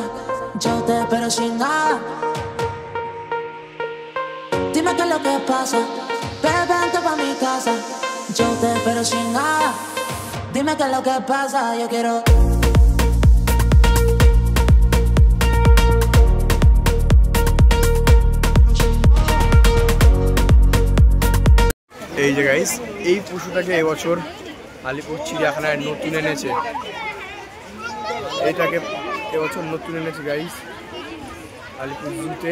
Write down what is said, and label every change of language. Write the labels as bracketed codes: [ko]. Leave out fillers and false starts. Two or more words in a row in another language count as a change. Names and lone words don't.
[es] Yo te espero sin nada. Dime qué es lo que pasa, bebé, vente pa' mi casa. Yo te espero sin nada. Dime qué es lo que pasa, yo quiero. [bn] এই যে গাইস, এই পশুটাকে এবছর আলিপুর চিড়িয়াখানায় নতুন এনেছে। এটাকে এবছর নতুন এনেছে গাইস আলিপুর জুতে।